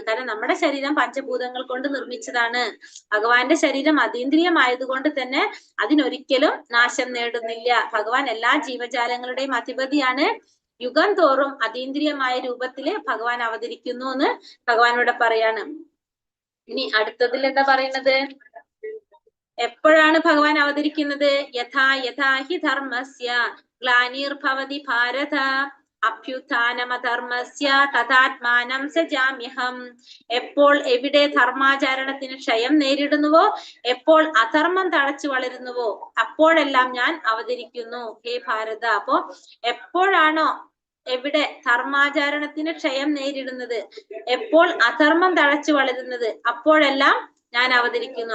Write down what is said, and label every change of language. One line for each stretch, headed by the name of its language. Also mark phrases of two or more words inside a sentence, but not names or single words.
Malayalam: കാരണം നമ്മുടെ ശരീരം പഞ്ചഭൂതങ്ങൾ കൊണ്ട് നിർമ്മിച്ചതാണ്. ഭഗവാന്റെ ശരീരം അതീന്ദ്രിയമായതുകൊണ്ട് തന്നെ അതിനൊരിക്കലും നാശം നേടുന്നില്ല. ഭഗവാൻ എല്ലാ ജീവജാലങ്ങളുടെയും അധിപതിയാണ്. യുഗം തോറും അതീന്ദ്രിയമായ രൂപത്തില് ഭഗവാൻ അവതരിക്കുന്നു എന്ന് ഭഗവാനോട് പറയാണ്. ഇനി അടുത്തതിൽ എന്താ പറയുന്നത്? എപ്പോഴാണ് ഭഗവാൻ അവതരിക്കുന്നത്?
Sanskrit: യഥാ യഥാ ഹി ധർമ്മസ്യ ഗ്ലാനിർഭവതി ഭാരത അഭ്യുത്ഥാനമധർമ്മസ്യ തഥാത്മാനം സജാമ്യഹം.
Malayalam: എപ്പോൾ എവിടെ ധർമാചരണത്തിന് ക്ഷയം നേരിടുന്നുവോ, എപ്പോൾ അധർമ്മം തഴച്ചു വളരുന്നുവോ, അപ്പോഴെല്ലാം ഞാൻ അവതരിക്കുന്നു ഹേ ഭാരത. അപ്പോ എപ്പോഴാണോ എവിടെ ധർമാചരണത്തിന് ക്ഷയം നേരിടുന്നത്, എപ്പോൾ അധർമ്മം തഴച്ചു വളരുന്നത്, അപ്പോഴെല്ലാം ഞാൻ അവതരിക്കുന്നു.